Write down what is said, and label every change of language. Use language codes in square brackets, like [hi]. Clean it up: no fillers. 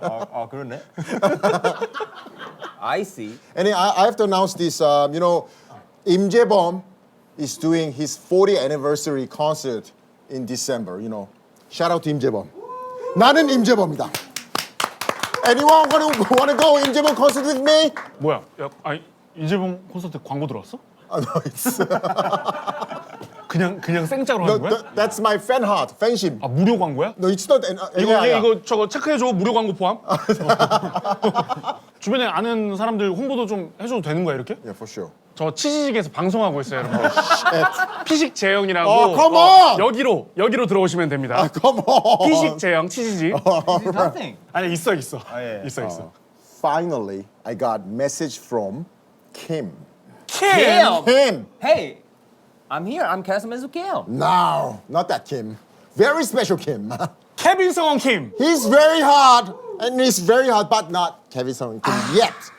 [ko] 아 그러네. [en] I see. And I have to announce this. You know, Im Jae-bum is doing his 40th anniversary concert in December. You know, shout out to Im Jae-bum. [ko] 나는 Im Jae-bum이다. [en] Anyone wanna go Im Jae-bum concert with me? [ko] 뭐야? 야, 아니 이재봉 콘서트 광고 들어왔어? [en] No, it's [ko] 그냥 생짜로 [en] no, [ko] 하는 거야? [en] that's my fan heart, fan심. [ko] 아 무료 광고야? [en] No, it's not. [ko] 이거 저거 체크해줘. 무료 광고 포함? 주변에 아는 사람들 홍보도 좀 해줘도 되는 거야 이렇게? [en] Yeah, for sure. [ko] 저 치즈직에서 방송하고 있어요 여러분. 피식 재영이라고. [en] Oh, come on! [ko] 여기로 들어오시면 됩니다. [en] Come on. [ko] 피식 재영 치즈직. [en] Nothing. [ko] 아니 있어. 예. 있어. [en] Finally, I got message from Kim. Kim. Kim. Hey, I'm here. I'm Casimir Kim. No, not that Kim. Very special Kim. [ko] 케빈 성원 킴. [en] He's very hard, and he's very hard, but not Kevin Song Kim yet.